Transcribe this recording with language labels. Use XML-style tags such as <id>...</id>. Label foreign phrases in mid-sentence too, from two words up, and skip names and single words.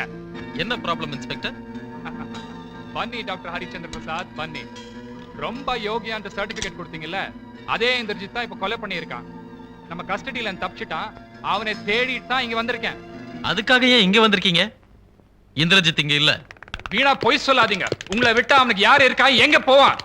<ta>என்ன ப்ராப்ளம் இன்ஸ்பெக்டர்?</ta> <kn>ಬನ್ನಿ ಡಾಕ್ಟರ್ ಹರಿಚಂದ್ರ பிரசாத், ಬನ್ನಿ.</kn> <ta>ரொம்ப யோகியா அந்த சர்டிபிகேட் கொடுத்தீங்கல்ல, அதே இந்திரஜித் தான் இப்ப கொலை பண்ணியிருக்கான். நம்ம கஸ்டடியில தப்பிச்சிட்டான். அவனை தேடிட்டு தான் இங்க வந்திருக்கேன். அதுக்காக ஏன் இங்க வந்திருக்கீங்க? இந்திரஜித் இங்க இல்ல. வீணா பொய் சொல்லாதீங்க. உங்களை விட்டா அவனுக்கு யாரு இருக்கா, எங்க போவான்?</ta>